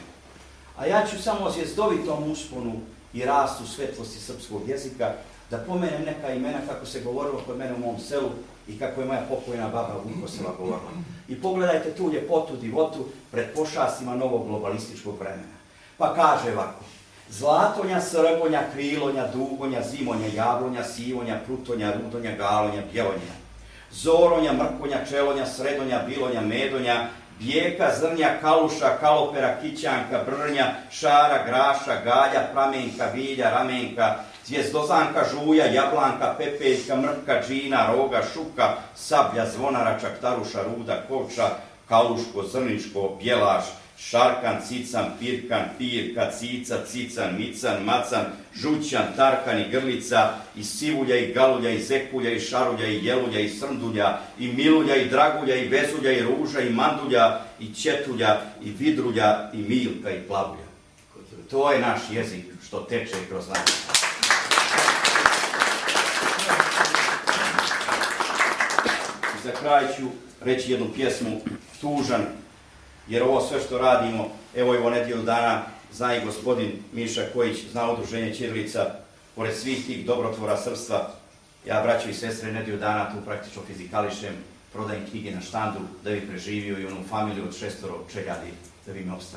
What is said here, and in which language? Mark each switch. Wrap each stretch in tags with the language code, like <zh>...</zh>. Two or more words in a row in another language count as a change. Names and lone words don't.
<sr>A ja ću samo o zvjezdovitom usponu i rastu svetlosti srpskog jezika da pomenem neka imena kako se govorilo kod mene u mom selu i kako je moja pokojna baba Vukosela govorila. I pogledajte tu ljepotu, divotu pred pošastima novog globalističkog vremena. Pa kaže ovako: Zlatonja, srgonja, krilonja, dugonja, zimonja, javlonja, sivonja, prutonja, rudonja, galonja, bjelonja, zoronja, mrkonja, čelonja, sredonja, bilonja, medonja, bijeka, zrnja, kaluša, kalopera, kićanka, brnja, šara, graša, galja, pramenka, vilja, ramenka, zvijezdozanka, žuja, jablanka, pepeljka, mrka, džina, roga, šuka, sablja, zvonara, čaktaruša, ruda, koča, kaluško, zrničko, bjelaš, šarkan, cican, pirkan, pirka, cica, cican, mican, macan, žućan, tarkan i grlica, i sivulja, i galulja, i zekulja, i šarulja, i jelulja, i srndulja, i milulja, i dragulja, i vezulja, i ruža, i mandulja, i četulja, i vidrulja, i milka, i plavulja. To je naš jezik što teče kroz nas. I za kraj ću reći jednu pjesmu, tužan, jer ovo sve što radimo, evo i ovo nedjelju dana, zna i gospodin Miša Kojić, zna udruženje Ćirilica, pored svih tih dobrotvora srpstva, ja, braćo i sestre, nedjelju dana tu praktično fizikališem, prodajem knjige na štandu da bi preživio i onu familiju od 6 čeljadi da bi me opstali.</sr>